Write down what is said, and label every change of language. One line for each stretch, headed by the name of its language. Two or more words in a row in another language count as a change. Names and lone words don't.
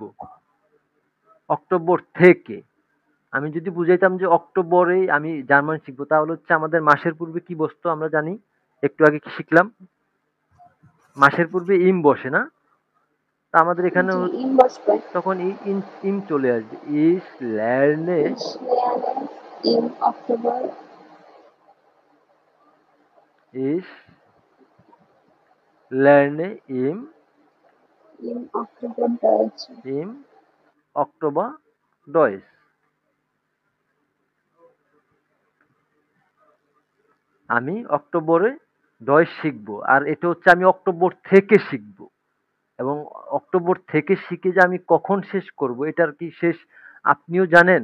Bangla: অক্টোবর থেকে, আমি যদি বুঝাইতাম যে অক্টোবরে আমি জার্মান শিখবো, তাহলে হচ্ছে আমাদের মাসের পূর্বে কি বসতো আমরা জানি, একটু আগে কি শিখলাম? মাসের পূর্বে ইম বসে না? তা আমাদের এখানে জি, ইন বসবে। তখন ইন ইম চলে আসবে।
German: Ich lerne, Ich lerne im Oktober, Ich lerne im Oktober Deutsch. im Oktober Deutsch.
Bangla: আমি অক্টোবরে ডয়েস শিখবো, আর এটা হচ্ছে আমি অক্টোবর থেকে শিখবো। এবং অক্টোবর থেকে শিখে যে আমি কখন শেষ করব, এটার কি শেষ আপনিও জানেন?